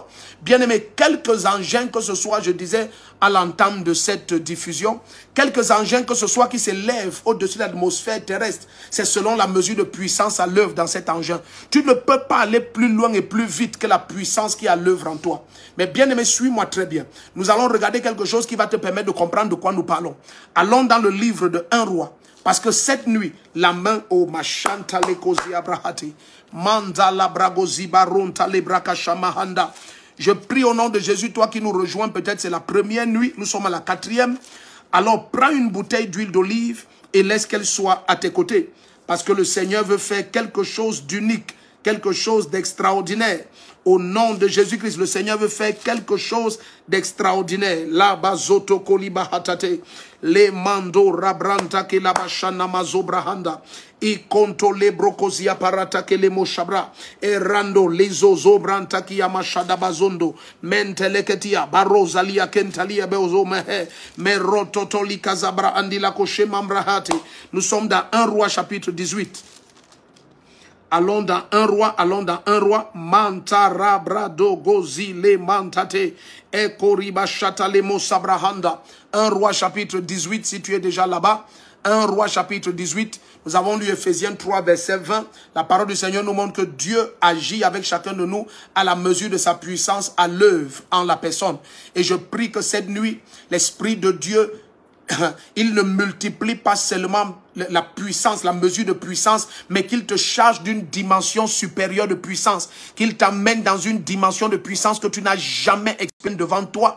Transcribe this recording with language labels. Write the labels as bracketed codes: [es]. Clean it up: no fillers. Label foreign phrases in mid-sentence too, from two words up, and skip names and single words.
[fr] Bien-aimé, quelques engins que ce soit, je disais à l'entame de cette diffusion, quelques engins que ce soit qui s'élèvent au-dessus de l'atmosphère terrestre, c'est selon la mesure de puissance à l'œuvre dans cet engin. Tu ne peux pas aller plus loin et plus vite que la puissance qui est à l'œuvre en toi. Mais bien-aimé, suis-moi très bien. Nous allons regarder quelque chose qui va te permettre de comprendre de quoi nous parlons. Allons dans le livre de 1 roi. Parce que cette nuit, la main au machanta lekozi abrahati, mandala bragozi baronta lebrakashamahanda. Je prie au nom de Jésus, toi qui nous rejoins, peut-être c'est la première nuit, nous sommes à la 4e. Alors prends une bouteille d'huile d'olive et laisse qu'elle soit à tes côtés. Parce que le Seigneur veut faire quelque chose d'unique, quelque chose d'extraordinaire. Au nom de Jésus-Christ, le Seigneur veut faire quelque chose d'extraordinaire. La bazoto koliba hatate, le mando rabranta ke la bashana mazobrahanda, I konto le brokozia parata ke le moshabra, e rando le zozo branta ki yamashada bazondo, menteleketia barozalia kentalia beozo mehe, merototoli kazabra andila koshe mambrahati. Nous sommes dans 1 roi chapitre 18. Allons dans 1 roi, Mantara brado gozi le mantate, e koriba chata le mosabrahanda. 1 roi chapitre 18, si tu es déjà là-bas. 1 roi chapitre 18, nous avons lu Éphésiens 3 verset 20. La parole du Seigneur nous montre que Dieu agit avec chacun de nous à la mesure de sa puissance à l'œuvre en la personne. Et je prie que cette nuit, l'Esprit de Dieu, il ne multiplie pas seulement la puissance, la mesure de puissance, mais qu'il te charge d'une dimension supérieure de puissance, qu'il t'amène dans une dimension de puissance que tu n'as jamais expérimentée devant toi.